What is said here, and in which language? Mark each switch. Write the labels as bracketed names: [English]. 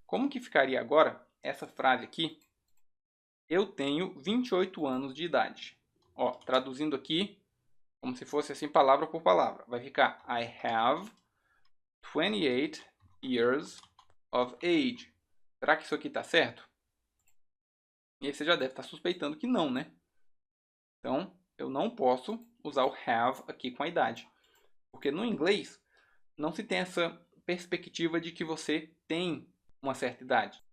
[Portuguese] como que ficaria agora essa frase aqui? Eu tenho 28 anos de idade. Ó, traduzindo aqui, como se fosse assim palavra por palavra. Vai ficar [English] I have 28 years of age. [Portuguese] Será que isso aqui está certo? E aí você já deve estar suspeitando que não, né? Então, eu não posso usar o have aqui com a idade. Porque no inglês, não se tem essa perspectiva de que você tem uma certa idade.